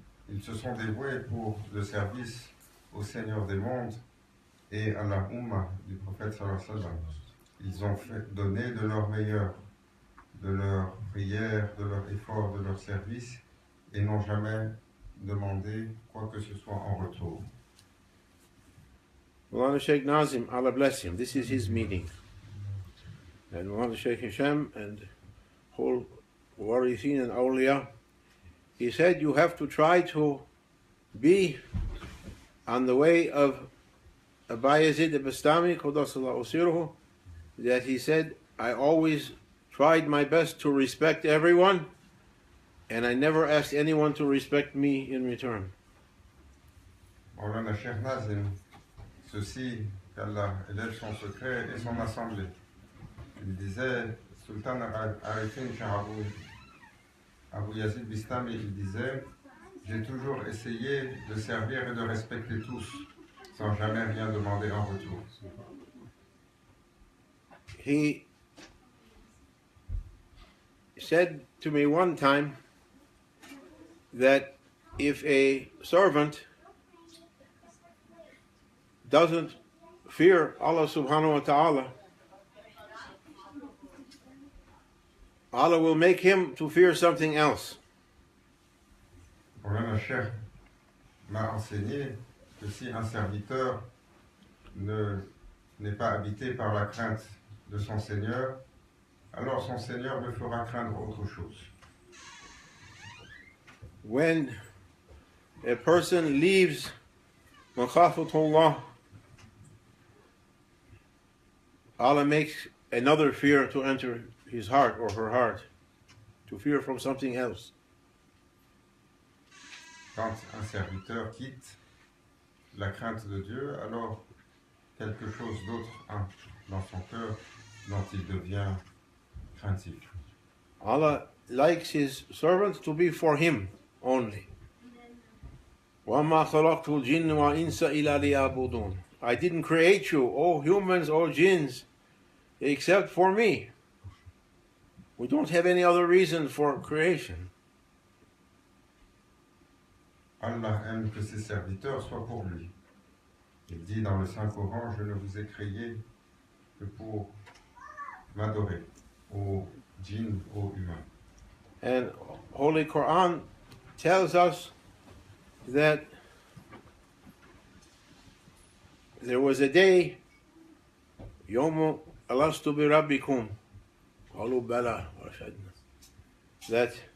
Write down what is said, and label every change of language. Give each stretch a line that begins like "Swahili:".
French: Ils se sont dévoués pour le service au Seigneur des mondes et à la Ummah du prophète sallallahu alayhi wa sallam. Ils ont donné de leur meilleur, de leur prière, de leur effort, de leur service, et n'ont jamais demandé quoi que ce soit en retour.
English: Mulana Sheikh Nazim, Allah bless him, this is his meeting. And Mulana Sheikh Hisham and whole Warithin and Awliya, he said you have to try to be on the way of Abayazid al-Bastami, Qudasallahu Siruhu, that he said, I always tried my best to respect everyone, and I never asked anyone to respect me in return.
French: Maulana Sheikh Nazim, ceci, qu'Allah élève son secret et son assemblée. Il disait, Sultan Arifin Shah Abu Yazid Bistami, il disait, j'ai toujours essayé de servir et de respecter tous, sans jamais rien demander en retour.
English: He said to me one time that if a servant doesn't fear Allah subhanahu wa ta'ala, Allah will make him to fear something else.
French: Maulana Sheikh m'a enseigné que si un serviteur n'est pas habité par la crainte de son Seigneur, alors son Seigneur le fera craindre autre chose.
English: When a person leaves makhafatullah, Allah makes another fear to enter his heart or her heart, to fear from something else.
French: Quand un serviteur quitte la crainte de Dieu, alors quelque chose d'autre entre dans son cœur dont il devient craintif.
English: Allah likes his servants to be for him only.
Arabic: وَمَا خَلَقْتُ الْجِنَّ وَإِنسَ إِلَّا لِيَعْبُدُونَ.
English: I didn't create you, O humans, O jinns, except for me. We don't have any other reason for creation.
French: Allah aime que ses serviteurs soient pour lui. Il dit dans le Saint-Coran, je ne vous ai créé que pour m'adorer, aux djinns, aux humains.
English: And Holy Quran tells us that there was a day,
Arabic: يوم ألست بربكم قالوا بلى وشهدنا,
English: that